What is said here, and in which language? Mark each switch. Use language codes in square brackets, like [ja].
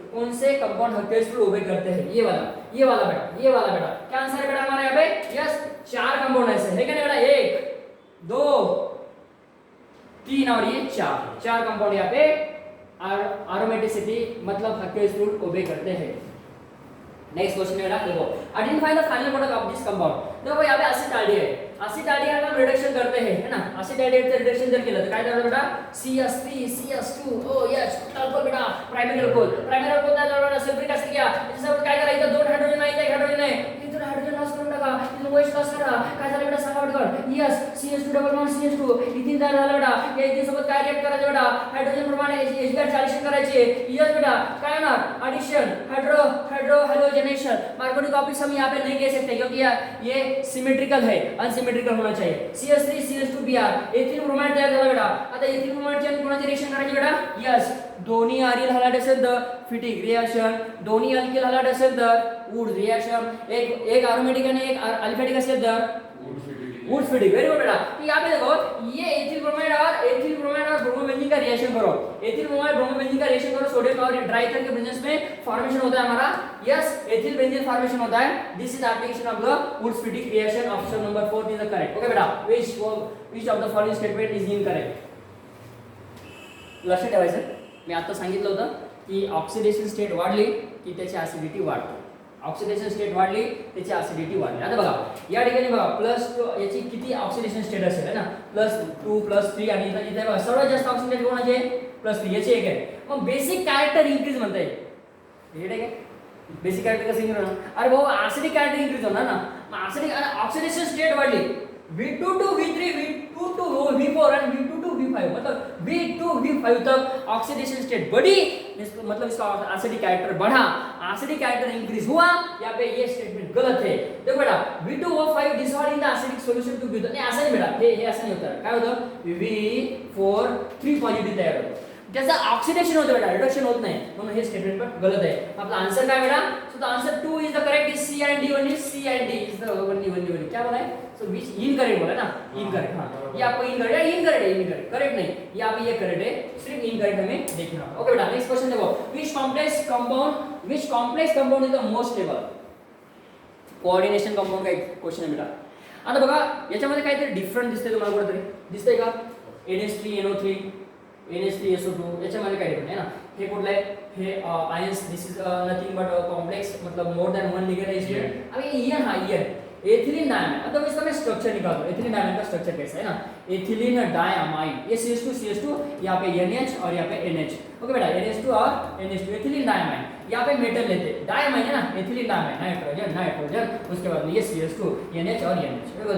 [hi] कौन से compound हकेल्स rule ओबे करते हैं ये वाला बेटा क्या आंसर है बेटा हमारा यहाँ पे यस 4 कंपाउंड ऐसे है क्या बेटा 1 2 3 और ये 4 कंपाउंड यहाँ पे एरोमेटिसिटी मतलब हकेल्स रूल ओबे करते हैं. नेक्स्ट क्वेश्चन बेटा देखो [en] Identify the final product of this compound. [hi] देखो यहाँ पे एसिटाल्डिहाइड एसिटाल्डिहाइड का रिडक्शन करते हैं है ना. [mr] एसिटाल्डिहाइडचं रिडक्शन जर केलं तर काय झालं बेटा CH3 CH2 ओ यस अल्कोहोल बेटा प्राइमरी अल्कोहोल तयार झाला सल्फ्यूरिक ऍसिड घ्या. त्याच्यासोबत काय करायचं 2 हायड्रोजन आहे एक हायड्रोजन आहे इथून हायड्रोजन लॉस करून टाका इथून OH लॉस करा काय झालं बेटा सांगा पटकन yes CH2 double bond CH2 ethane तयार झालं बेटा. या इथेन सोबत काय रिएक्ट करायचं बेटा हायड्रोजन प्रमाणे H ऍडिशन करायचे यस बेटा काय होणार addition hydro halogenation. [hi] Markovnikov topics हम यहाँ पे नहीं कह सकते क्योंकि ये सिमेट्रिकल है अनसिमेट्रिकल होना चाहिए. [mr] CH3 CH2Br एथिल ब्रोमाइड तयार झाला बेटा. आता एथिल ब्रोमाइडचे आणि कोणाचे रिएक्शन करायचे बेटा यस दोन्ही आरिल हलाइड असेल तर फिटिक रिएक्शन दोन्ही अल्किल हलाइड असेल तर वुड रिएक्शन एक एरोमेटिक आणि एक अल्फेटिक असेल तर वुड फिटिक. [en] Very good बेटा. [hi] तो यहाँ पे देखो ये एथिल ब्रोमाइड और ब्रोमोबेंजीन का रिएक्शन करो. एथिल ब्रोमाइड ब्रोमोबेंजीन का रिएक्शन करो सोडियम और ड्राई के प्रेजेंस में फॉर्मेशन होता है हमारा यस एथिल बेंजीन फॉर्मेशन होता है. [en] This is application of the wood फिटिक reaction. Option number 4 is the correct. Okay बेटा which of the following statement is incorrect. [mr] लक्षात ठेवायचं मी आता सांगितलं होतं की ऑक्सिडेशन स्टेट वाढली की त्याची ऍसिडिटी वाढते. ऑक्सिडेशन स्टेट वाढली त्याची ऍसिडिटी वाढली. आता बघा या ठिकाणी बघा +2 याची किती ऑक्सिडेशन स्टेट असेल है ना +2 +3 आणि इथे बघा सर्वात जास्त ऑक्सिडेशन कोणाचे +3 याचे एक आहे. मग बेसिक कॅरेक्टर इन्क्रीज म्हणता येईल हे ठीक आहे. बेसिक कॅरेक्टर कसं इन्क्रीज होणार अरे भाऊ ऍसिडिक कॅरेक्टर इन्क्रीज होणार ना. मग ऍसिडिक ऑक्सिडेशन स्टेट वाढली V2 to V3 [en] V2 to V4 and V2 to V5, [hi] मतलब V2 V5 तक ऑक्सीडेशन स्टेट बढ़ी, मतलब इसका एसिडिक कैरेक्टर बढ़ा, एसिडिक कैरेक्टर इंक्रीज हुआ, यहाँ पे ये स्टेटमेंट गलत है। देखो बेटा [en] V2O5 dissolved in the acidic solution to V2, [hi] नहीं ऐसा नहीं बेटा, हे ऐसा नहीं होता है, क्या होता है V4 3 पॉजिटिव तयार होता है, जैसा ऑक्सीडेशन होता है बेटा, [mr] रिडक्शन होत नाही, म्हणून हे स्टेटमेंट पण गलत आहे। आपला आंसर काय बेटा, [en] so the answer 2 is the correct, [hi] is C and D only, C and D is the only क्या बोला है, सो विच इनकरेक्ट बोला ना, इनकरेक्ट, हां ये आपको इनकरेक्ट है, इनकरेक्ट करेक्ट नहीं, ये आप ये करेक्ट है, सिर्फ इनकरेक्ट हमें देखना होगा। [en] okay बेटा next question देखो, which complex compound is the most stable, [hi] coordination compound का एक क्वेश्चन आहे बेटा। [mr] आता बघा याच्यामध्ये काहीतरी डिफरंट दिसतंय तुम्हाला कुठेतरी, दिसतंय का, NH3NO3 NH3SO2 याच्यामध्ये काय डिफरंट आहे ना, हे कुठलं आहे, हे ions, [en] this is nothing but complex, [hi] मतलब मोर देन वन लिगेंड है इसमें। अब ये ईएन हा ईएन एथिलीन डायमाइन, अब इसका मैं स्ट्रक्चर निकालता हूं, एथिलीन डायमाइन का स्ट्रक्चर कैसा है ना, एथिलीन डायमाइन, ये CH2 यहाँ पे NH और यहाँ पे NH, ओके बेटा NH2 और NH2 एथिलीन डायमाइन, यहाँ पे मेटल लेते हैं, डायमाइन है ना, एथिलीन डायमाइन, नाइट्रोजन, उसके बाद में ये CH2 NH और NH,